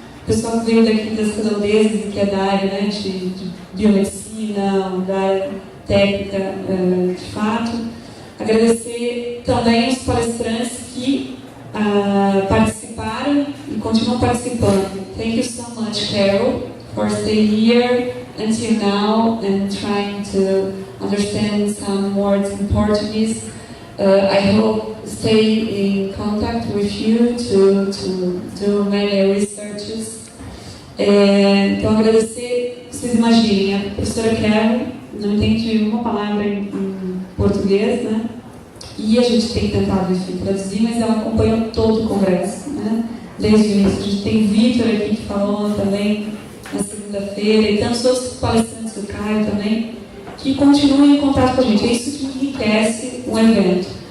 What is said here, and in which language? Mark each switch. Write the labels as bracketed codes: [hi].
[pt] O pessoal que veio daqui das redondezas, que é da área, né, de biomedicina, da área técnica, de fato. Agradecer também os palestrantes que participaram e continuam participando. [en] Thank you so much, Carol, for staying here until now and trying to understand some words in Portuguese. I hope stay in contact with you to do many researches. [pt] Então, agradecer, vocês imaginem, a professora Carol não entende uma palavra em português, né? E a gente tem tentado, enfim, traduzir, mas ela acompanhou todo o congresso, né? Desde o início. A gente tem Vitor aqui que falou também na segunda-feira, e tantos outros palestrantes do Caio também, que continuam em contato com a gente. É isso que enriquece o evento.